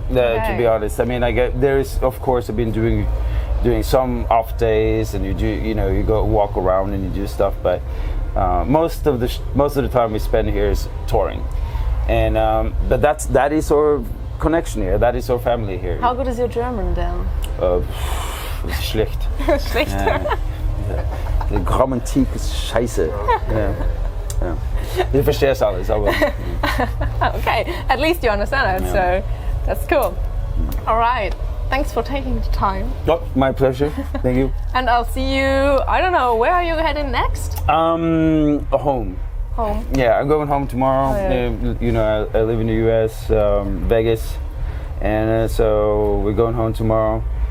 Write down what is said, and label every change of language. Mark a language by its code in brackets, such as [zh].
[en] To be honest, I mean, of course I've been doing some off days, and you go walk around and you do stuff, but most of the time we spend here is touring, and but that is our connection here. That is our family here. How good is your German then? [de] Schlecht. Schlecht. Die Grammatik ist scheiße. Ja. Ich verstehe es alles, aber. [en] Okay, at least you understand it, so that's cool. All right. Thanks for taking the time. Oh, my pleasure. Thank you. And I'll see you. I don't know. Where are you heading next? Home. Home. Yeah, I'm going home tomorrow. You know, I live in the U.S., Vegas, and so we're going home tomorrow.